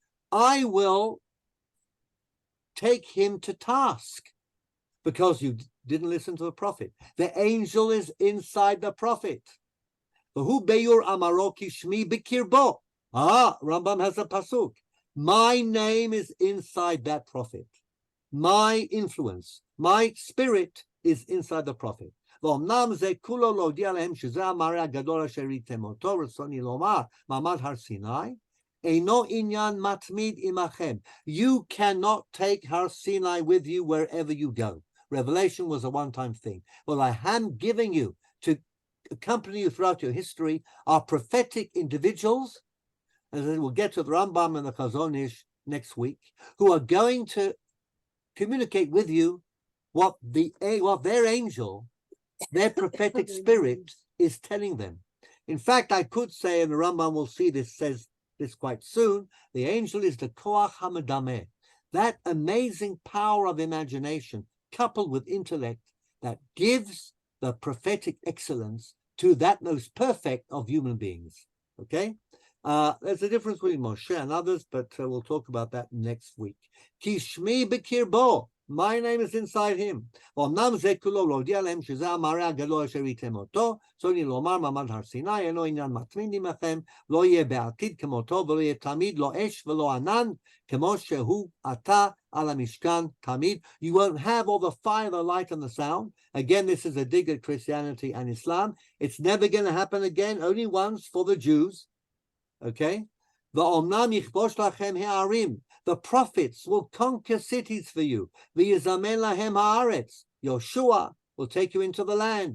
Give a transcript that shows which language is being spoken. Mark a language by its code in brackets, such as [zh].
[en] I will take him to task because you didn't listen to the prophet. The angel is inside the prophet. Who [he] beyur amaroki shmi bikirbo. [en] Rambam has a pasuk. My name is inside that prophet. My influence, my spirit is inside the prophet. [he] ואומנם זה כולו להודיע להם שזה המראה הגדול אשר ראיתם אותו, רצוני לומר, מעמד הר סיני, אינו עניין מתמיד עמכם. [en] You cannot take Har Sinai with you wherever you go. Revelation was a one-time thing. What I am giving you to accompany you throughout your history are prophetic individuals, and then we'll get to the Rambam and the Chazon Ish next week, who are going to communicate with you what their angel, their prophetic spirit is telling them. In fact, I could say, and the Rambam will see this, says this quite soon, the angel is the Koach HaMedameh, that amazing power of imagination coupled with intellect that gives the prophetic excellence to that most perfect of human beings. Okay? There's a difference between Moshe and others, but we'll talk about that next week. [he] Ki shmi b'kirbo. [en] My name is inside him. [he] אומנם זה כולו להודיע להם שזה המראה הגדול אשר ראיתם אותו, צוני לומר מעמד הר סיני, אינו עניין מתמיד עמכם, לא יהיה בעתיד כמותו, ולא יהיה תמיד לא אש ולא ענן, כמו שהוא עתה על המשכן תמיד. [en] You won't have all the fire, the light, and the sound. Again, this is a dig at Christianity and Islam. It's never going to happen again, only once for the Jews. Okay? [he] ואומנם יכבוש לכם הערים. [en] The prophets will conquer cities for you. [he] V'yizamen lahem haaretz. [en] Yoshua will take you into the land.